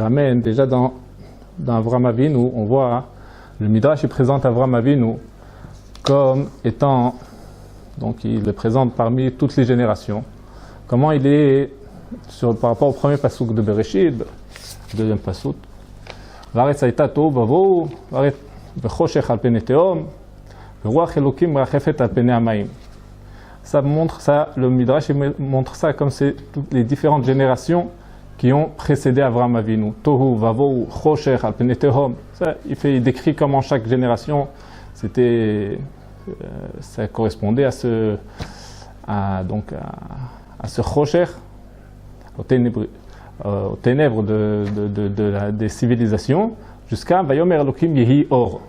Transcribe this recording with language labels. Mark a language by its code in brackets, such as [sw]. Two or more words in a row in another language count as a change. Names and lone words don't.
[fr] ramène déjà dans Avraham Avinu, on voit le Midrash il présente Avraham Avinu comme étant, donc il le présente parmi toutes les générations, comment il est par rapport au premier pasuk de Bereshit, deuxième pasuk, [he] והארץ היתה תהו ובהו וחשך על פני תהום ורוח אלהים מרחפת על פני המים. [fr] Ça montre ça, le Midrash montre ça comme c'est toutes les différentes générations qui ont précédé Avraham Avinu. [he] תהו ובהו חשך על פני תהום. [fr] Il décrit comment chaque génération, ça correspondait à ce choshech, aux ténèbres des civilisations, jusqu'à [he] ויאמר אלהים יהי אור.